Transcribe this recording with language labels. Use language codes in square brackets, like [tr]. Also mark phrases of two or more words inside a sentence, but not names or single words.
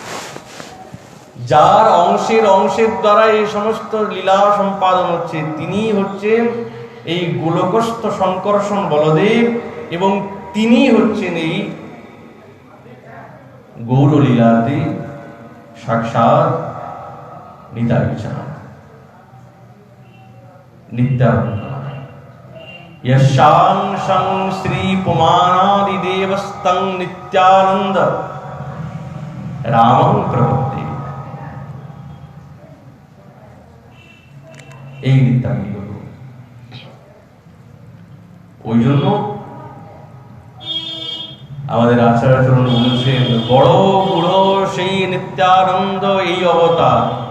[bn] যার অংশের দ্বারা এই সমস্ত লীলা সম্পাদন হচ্ছে, তিনি হচ্ছেন এই গোলকস্থ শঙ্কর্ষণ বলদেব, এবং তিনি হচ্ছেন এই গৌর লীলাতে সাক্ষাৎ নিতাই চাঁদ, নিত্যানন্দ। [sa] यशां शं श्री पुमानादिदेवस्तं नित्यानंद रामं प्रपद्ये। [bn] এই নিত্যানন্দ ওই জন্য আমাদের আচার্যচরণ বলছেন, বড় বুড়ো সেই নিত্যানন্দ এই অবতার।